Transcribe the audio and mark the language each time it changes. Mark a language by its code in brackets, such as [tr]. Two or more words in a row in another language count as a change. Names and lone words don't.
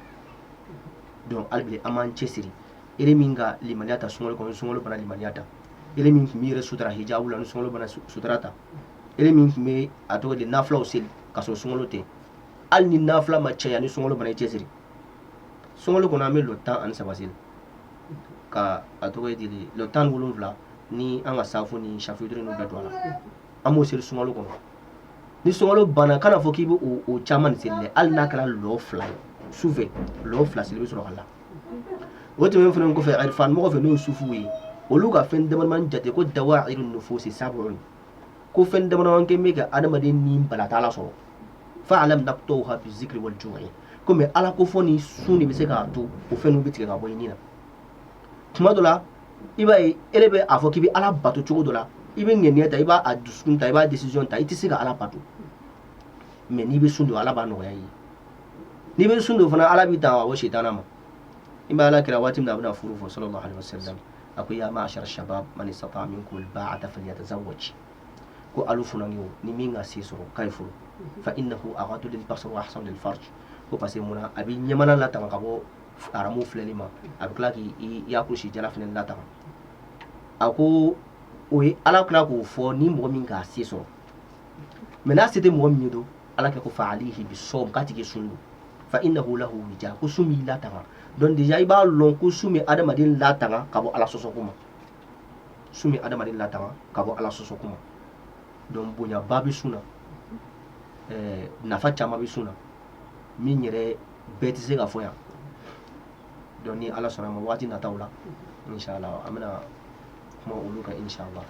[bm] donc hali bi an b'an cɛsiri ere min ka limaniya ta sunkalo kɔnɔ sunkalo bana limaniya ta ere min tun bɛ yɛrɛ sutura hijabu la ni sunkalo bana sutura ta ere min tun bɛ a tɔgɔ di nafilaw seli ka sɔrɔ sunkalo tɛ hali ni nafila ma caya ni sunkalo bana i cɛsiri sunkalo kɔnɔ an bɛ le 13 seli ka a tɔgɔ di le 17 ni an ka safo ni shafidiri n'u bɛɛ don a la an b'o seli sunkalo kɔnɔ ni sunkalo bana kana fɔ k'i bɛ o caman seli dɛ hali n'a kɛra lɔ 2 ye sufɛ lɔ 2 seli bɛ sɔrɔ ka la o tɛmɛnen fana kɔfɛ arifan mɔgɔ fɛ n'o ye sufuw ye olu ka fɛn damadama jate ko [ar] دوائر النفوس سبع [bm] ko fɛn damadama kɛ bɛ ka adamaden ni balata ala sɔrɔ [ar] فاعلم نقطعها بالذكر والجوع [bm] ko mais ala ko fɔ ni sun de bɛ se k'a to o fɛn ninnu bɛ tigɛ ka bɔ i ni na tuma dɔ la i b'a ye e bɛ a fɔ k'i bɛ ala bato cogo dɔ la i bɛ ŋaniya ta i b'a dusukun ta i b'a décision ta i tɛ se ka ala bato mais n'i bɛ sun don ala b'a nɔgɔya i ye n'i bɛ sun don fana ala b'i ta o sitana ma i b'a ala kira waati min na a bɛna furu fɔ [ar] صلى الله عليه وسلم [bm] a ko [ar] يا معشر الشباب من استطاع منكم الباءة فليتزوج [bm] ko alu funangiw ni min ka se sɔrɔ k'a ye furu [ar] فإنه أغض للبصر وأحصن للفرج [bm] ko parce que munna a bɛ ɲamana latanga ka bɔ aramu filɛli ma a bɛ tila k'i yakulusi jala fana latanga a ko o ye ala tila k'o fɔ ni mɔgɔ min k'a se sɔrɔ mais n'a se tɛ mɔgɔ min ye don ala kɛ ko [ar] فعليه بالصوم [bm] k'a tigi sun don [ar] فإنه له وجاء [bm] ko sun b'i latanga donc déjà i b'a lɔn ko sun bɛ adamaden latanga ka bɔ ala sɔsɔko ma sun bɛ adamaden latanga ka bɔ ala sɔsɔko ma donc bonyaba bɛ sun na nafa caman bɛ sun na min yɛrɛ bɛɛ tɛ se ka fɔ yan donc ni ala sɔnna a ma waati nataw la inshallah an bɛna kuma olu kan inshallah.